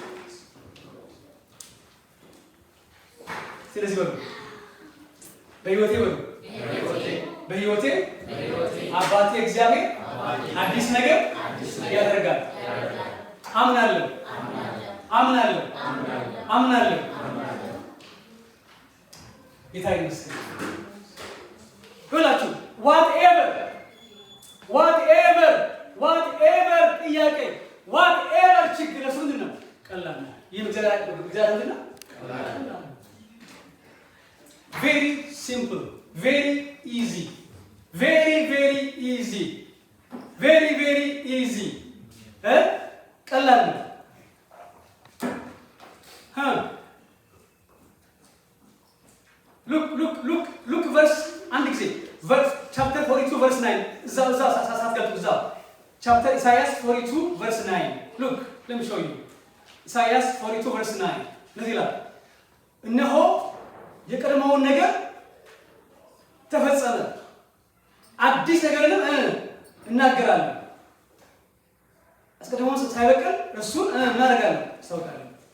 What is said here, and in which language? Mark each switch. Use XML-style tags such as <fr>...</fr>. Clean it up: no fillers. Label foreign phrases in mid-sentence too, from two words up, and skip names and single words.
<am>ስለዚህ በህይወቴ አባቴ እግዚአብሔር አዲስ ነገር ያደርጋል። አምናለሁ። ጌታ ይመስገን። ሁላችሁ whatever ጥያቄ whatever ችግር እሱ ምንድን ነው? ቀላል ነው። ይህ እግዚአብሔር ምንድን ነው?</am> <en>very simple, very easy, very easy.</en> <am>ቀላል ነው።</am> <en>look verse</en> <am>አንድ ጊዜ</am> <en>chapter 42 verse 9</en> <am>እዛው ሳትገልጡ እዛው</am> <en>chapter ኢሳይያስ 42 verse 9 look let me show you</en> <am>ኢሳይያስ 42 verse 9 እንደዚህ ይላል እነሆ የቀድሞውን ነገር ተፈጸመ አዲስ ነገርንም እናገራለሁ። አስቀድሞ ሳይበቅል እሱን እናደርጋለን አስታውቃለሁ።</am>